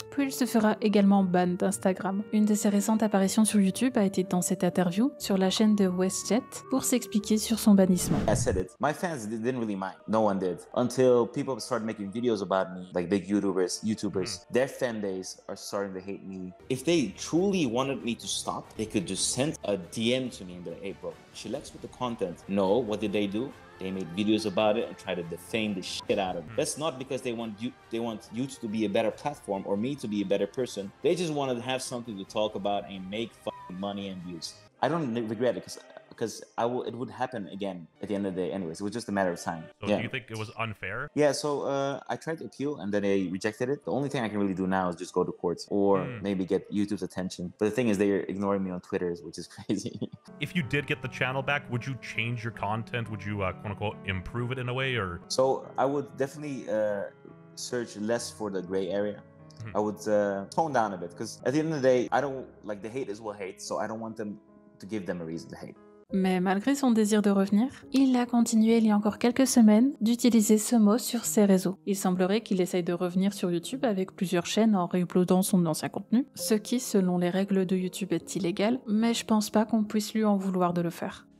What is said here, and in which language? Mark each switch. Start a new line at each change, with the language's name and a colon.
French: Puis il se fera également ban d'Instagram. Une de ses récentes apparitions sur YouTube a été dans cette interview sur la chaîne de WestJet pour s'expliquer sur son bannissement.
English: I said it. My fans didn't really mind. No one did. Until people started making videos about me, like big YouTubers, their fan base are starting to hate me. If they truly wanted me to stop, they could just send a DM to me and be like, hey bro, chillax with the content. No, what did they do? They made videos about it and try to defame the shit out of it. That's not because they want YouTube to be a better platform or me to be a better person. They just wanted to have something to talk about and make fucking money and views. I don't regret it because it would happen again at the end of the day anyways. It was just a matter of time. So do you think it was unfair? Yeah, so I tried to appeal and then they rejected it. The only thing I can really do now is just go to courts or maybe get YouTube's attention. But the thing is they're ignoring me on Twitter, which is crazy. If you did get the channel back, would you change your content? Would you quote unquote improve it in a way or? So I would definitely search less for the gray area. I would tone down a bit because at the end of the day, I don't like the haters will hate, so I don't want them to give them a reason to hate.
French: Mais malgré son désir de revenir, il a continué il y a encore quelques semaines d'utiliser ce mot sur ses réseaux. Il semblerait qu'il essaye de revenir sur YouTube avec plusieurs chaînes en réuploadant son ancien contenu, ce qui, selon les règles de YouTube, est illégal, mais je pense pas qu'on puisse lui en vouloir de le faire.